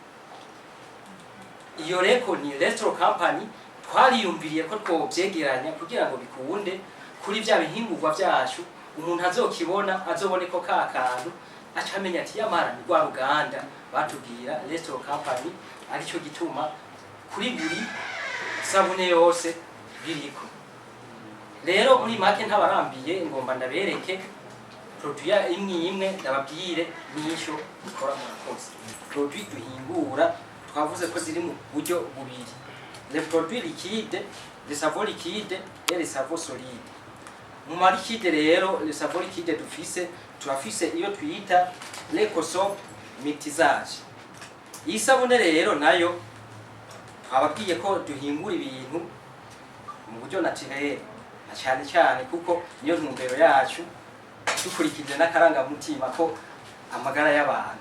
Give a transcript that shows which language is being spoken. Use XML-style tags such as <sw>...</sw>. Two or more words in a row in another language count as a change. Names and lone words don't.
<rn>Iyo Leko ni</rn> <en>restaurant company</en> <rn>twariyumviriye ko twobyegeranya kugira ngo bikunde kuri bya bihingurwa byacu, umuntu azokibona azobone ko kantu acamenya ati yamara ni rwa ruganda batubwira</rn> <en>restaurant company,</en> <rn>aricyo gituma kuri buri sabune yose biriko. Rero muri make ntabarambiye ngomba ndabereke produit imwe ndababwire n'icyo ikora mu kozi. Produit duhingura twavuze ko ziri mu buryo bubiri:</rn> <fr>le produit liquide, le savon liquide et le savon solide.</fr> <rn>Mu liquide rero,</rn> <fr>le savon liquide</fr> <rn>turafise iyo twita Leko soap mixage. Iyi sabune rero nayo twababwiye ko duhingura ibintu mu buryo naturel, cyane cyane kuko niyo ntumbero yacu, dukurikije n'akarangamutima ko amagara y'abantu.</rn>